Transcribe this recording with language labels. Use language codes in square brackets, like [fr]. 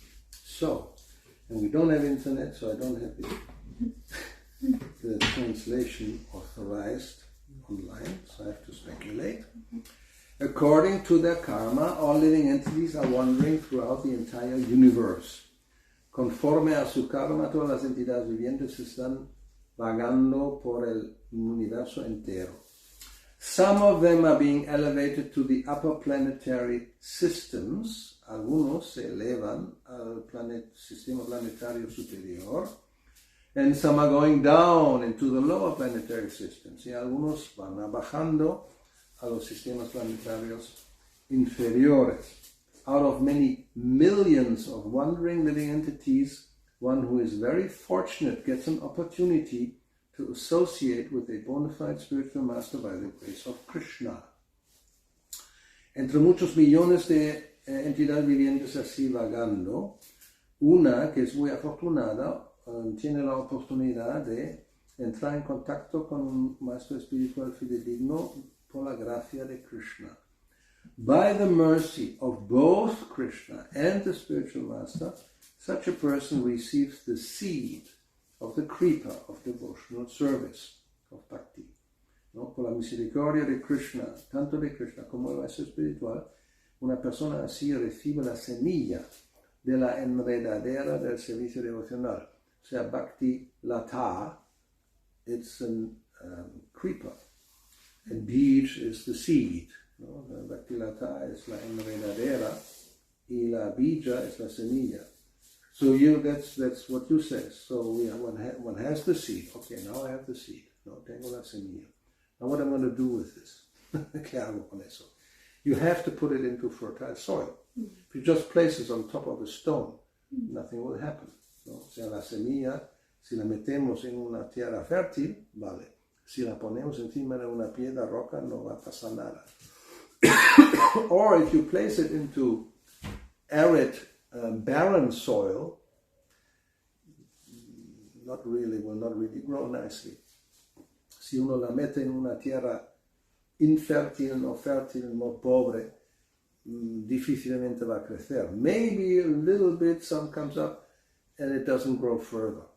[en] So, and we don't have internet, so I don't have the translation authorized online, so I have to speculate. According to their karma, all living entities are wandering throughout the entire universe. [es] Conforme a su karma, todas las entidades vivientes están vagando por el universo entero. [en] Some of them are being elevated to the upper planetary systems. [es] Algunos se elevan al sistema planetario superior. [en] And some are going down into the lower planetary systems. [es] Y algunos van bajando a los sistemas planetarios inferiores. [en] Out of many millions of wandering living entities, one who is very fortunate gets an opportunity to associate with a bona fide spiritual master by the grace of Krishna. [es] Entre muchos millones de entidades vivientes así vagando, una que es muy afortunada tiene la oportunidad de entrar en contacto con un maestro espiritual fidedigno por la gracia de Krishna. [en] By the mercy of both Krishna and the spiritual master, such a person receives the seed of the creeper of devotional service, of bhakti. [es] ¿No? Por la misericordia de Krishna, tanto de Krishna como el maestro espiritual, una persona así recibe la semilla de la enredadera del servicio devocional. [en] O sea, Bhakti Lata, it's a creeper, and Bij is the seed. [es] ¿No? La Bhakti Lata es la enredadera y la Bija es la semilla. [en] So that's what you say. So one has the seed. Okay, now I have the seed. [es] No, tengo la semilla. [en] Now what am I going to do with this? [es] ¿Qué hago con eso? [en] You have to put it into fertile soil. If you just place it on top of a stone, nothing will happen. [es] ¿No? O sea, la semilla, si la metemos en una tierra fértil, vale. Si la ponemos encima de una piedra roca, no va a pasar nada. [en] Or if you place it into arid, barren soil, will not really grow nicely. [es] Si uno la mete en una tierra infértil, no fértil, no pobre, difícilmente va a crecer. [en] Maybe a little bit, some comes up, and it doesn't grow further.